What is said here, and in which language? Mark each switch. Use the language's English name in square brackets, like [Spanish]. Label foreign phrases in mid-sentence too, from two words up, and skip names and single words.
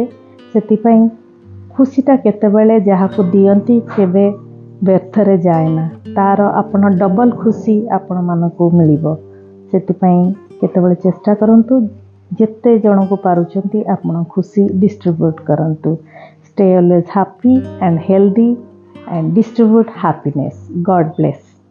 [Odia] ସେଥିପାଇଁ ଖୁସିଟା କେତେବେଳେ ଯାହାକୁ ଦିଅନ୍ତି କେବେ ବ୍ୟର୍ଥରେ ଯାଏ ନା। ତା'ର ଆପଣ ଡବଲ ଖୁସି ଆପଣମାନଙ୍କୁ ମିଳିବ। ସେଥିପାଇଁ କେତେବେଳେ ଚେଷ୍ଟା କରନ୍ତୁ ଯେତେ ଜଣଙ୍କୁ ପାରୁଛନ୍ତି ଆପଣ ଖୁସି ଡିଷ୍ଟ୍ରିବ୍ୟୁଟ୍ କରନ୍ତୁ। [English] Stay always happy and healthy and distribute happiness. God bless.